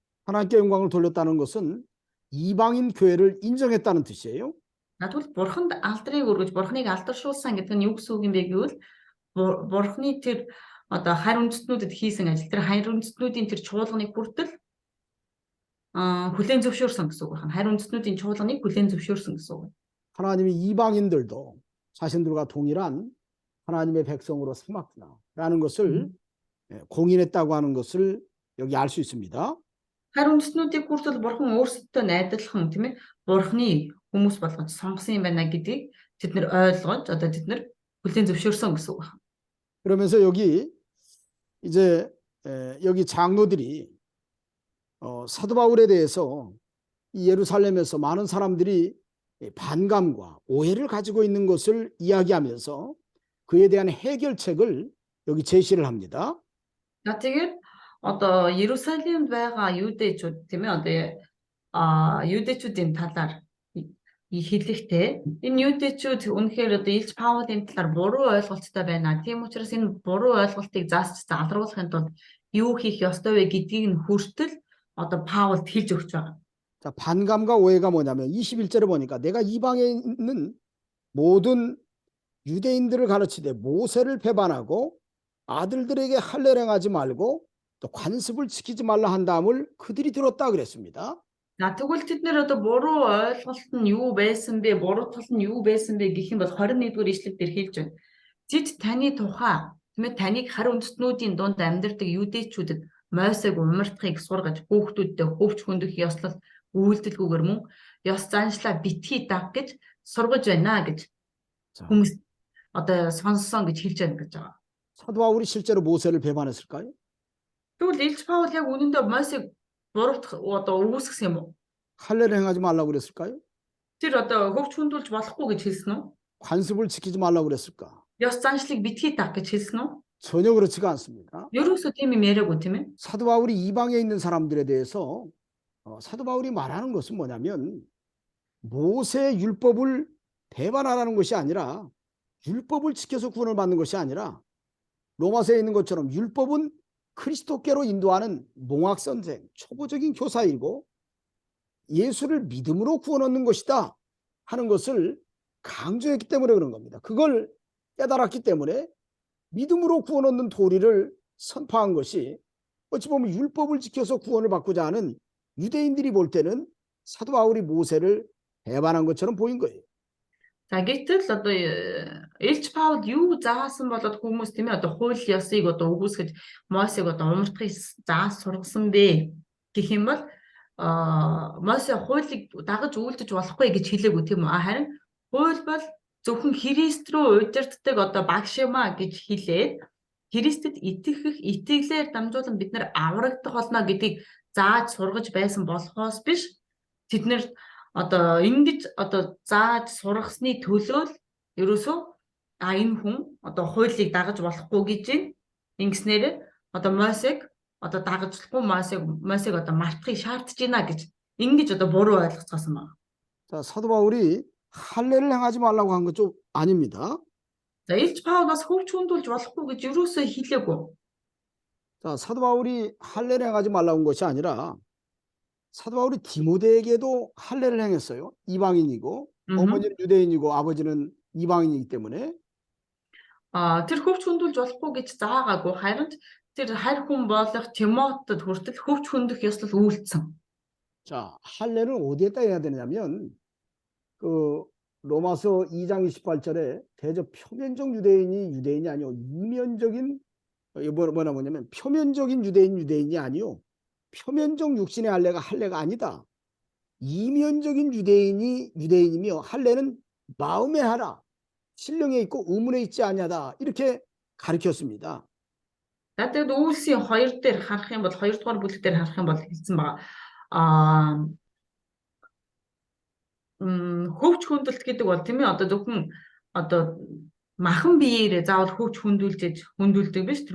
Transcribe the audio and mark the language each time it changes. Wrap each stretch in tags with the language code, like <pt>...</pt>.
<ko>하나님께 영광을 돌렸다는 것은 이방인 교회를 인정했다는 뜻이에요.</ko> <mn>Тэгвэл бурханд алдрыг өргөж бурхныг алдаршуулсан гэдэг нь юу гэсэн үг юм бэ гэвэл бурхны тэр одоо харь үндэстнүүдэд хийсэн ажил тэр харь үндэстнүүдийн тэр чуулганыг хүртэл хүлээн зөвшөөрсөн гэсэн үг байна. Харь үндэстнүүдийн чуулганыг хүлээн зөвшөөрсөн гэсэн үг.</mn> <ko>하나님이 이방인들도 자신들과 동일한 하나님의 백성으로 삼았구나라는 것을 공인했다고 하는 것을 여기 알 수 있습니다.</ko> <mn>Харь үндэстнүүдийг хүртэл бурхан өөрсдөө найдалхан тийм ээ бурхны хүмүүс болгож сонгосон юм байна гэдгийг тэд нар ойлгож одоо тэд нар хүлээн зөвшөөрсөн гэсэн үг байна.</mn> <ko>그러면서 여기 이제 여기 장로들이 사도 바울에 대해서 이 예루살렘에서 많은 사람들이 반감과 오해를 가지고 있는 것을 이야기하면서 그에 대한 해결책을 여기 제시를 합니다.</ko> <mn>За тэгээд одоо Иерусалимд байгаа юудэчүүд тийм ээ одоо юудэчүүдийн талаар хэлэхдээ энэ юудэчүүд үнэхээр одоо Илж Паулын талаар буруу ойлголттой байна. Тийм учраас энэ буруу ойлголтыг заасч залруулахын тулд юу хийх ёстой вэ гэдгийг нь хүртэл одоо Паулд хэлж өгч байгаа.</mn> <ko>자, 반감과 오해가 뭐냐면 21절에 보니까 내가 이방에 있는 모든 유대인들을 가르치되 모세를 배반하고 아들들에게 할례를 행하지 말고 또 관습을 지키지 말라 한 다음을 그들이 들었다 그랬습니다.</ko> <mn>За тэгвэл тэд нэр одоо буруу ойлголт нь юу байсан бэ? Буруу тал нь юу байсан бэ гэх юм бол 21-р ишлэл дээр хэлж байна. Тэд таны тухай тийм ээ таныг хар үндэстнүүдийн дунд амьдардаг юудэчүүдэд Мосег умартахыг сургаж хүүхдүүдтэй хөвч хөндөх ёслол үйлдэлгүйгээр мөн ёс заншлаа битгий даг гэж сургаж байна гэж 자, хүмүүс одоо сонссон гэж хэлж байна гэж байгаа.</mn> <ko>사도 바울이 실제로 모세를 배반했을까요?</ko> <mn>Тэгвэл Илж Паул яг үнэндээ Мосег буруутгах одоо үүсгэсэн юм уу?</mn> <ko>할례를 행하지 말라고 그랬을까요?</ko> <mn>Тэр одоо хөвч хөндүүлж болохгүй гэж хэлсэн үү?</mn> <ko>관습을 지키지 말라고 그랬을까?</ko> <mn>Ёс заншлыг битгий даг гэж хэлсэн үү?</mn> <ko>전혀 그렇지가 않습니다.</ko> <mn>ерөөсөө тийм юм яриаггүй тийм ээ.</mn> <ko>사도 바울이 이방에 있는 사람들에 대해서 사도 바울이 말하는 것은 뭐냐면 모세의 율법을 배반하라는 것이 아니라 율법을 지켜서 구원을 받는 것이 아니라 로마서에 있는 것처럼 율법은 그리스도께로 인도하는 몽학선생, 초보적인 교사이고 예수를 믿음으로 구원 얻는 것이다 하는 것을 강조했기 때문에 그런 겁니다. 그걸 깨달았기 때문에 믿음으로 구원 얻는 도리를 선포한 것이 어찌 보면 율법을 지켜서 구원을 받고자 하는 유대인들이 볼 때는 사도 바울이 모세를 배반한 것처럼 보인 거예요.</ko> <mn>За гэтэл одоо Илж Паул юу заасан болоод хүмүүс тийм ээ одоо хууль ёсыг одоо өгөөсгөж Мосег одоо умартахыг заас сургасан бэ гэх юм бол Мосе хуулийг дагаж үйлдэж болохгүй гэж хэлээгүй тийм үү? Харин хууль бол зөвхөн Христ рүү удирддаг одоо багшимаа гэж хэлээд Христэд итгэх итгэлээр дамжуулан бид нар аврагдах болно гэдгийг зааж сургаж байсан болохоос биш тэд нар одоо ингэж одоо зааж сургасны төлөө л ерөөсөө энэ хүн одоо хуулийг дагаж болохгүй гэж ингэснээр одоо Мосег одоо дагажлахгүй Мосег одоо мартахыг шаардж байна гэж ингэж одоо буруу ойлгоцгоосон байна.</mn> <ko>자, 사도 바울이 할례를 행하지 말라고 한 건 좀 아닙니다.</ko> <mn>За Илж Паул бас хөвч хүндүүлж болохгүй гэж ерөөсөө хэлээгүй.</mn> <ko>자, 사도 바울이 할례를 행하지 말라고 한 것이 아니라 사도 바울이 디모데에게도 할례를 행했어요. 이방인이고 어머니는 유대인이고 아버지는 이방인이기 때문에</ko> <mn>Тэр хөвч хүндүүлж болохгүй гэж заагаагүй харин тэр харь хүн болох Тимотед хүртэл хөвч хөндөх ёслол үйлдсэн.</mn> <ko>자, 할례를 어디에다 해야 되냐면 그 로마서 2장 28절에 대저 표면적 유대인이 아니요 이면적인 뭐냐면 표면적인 유대인이 아니요 표면적 육신의 할례가 아니다. 이면적인 유대인이며 할례는 마음에 하라. 신령에 있고 의문에 있지 아니하다. 이렇게 가르쳤습니다.</ko> <mn>За тэгээд үйлсийн 2 дээр харах юм бол 2 дугаар бүлэг дээр харах юм бол хэлсэн байгаа. Хөвч хүндэлт гэдэг бол тийм ээ одоо зөвхөн одоо махан биеэрээ заавал хөвч хүндүүлдэг биш.</mn>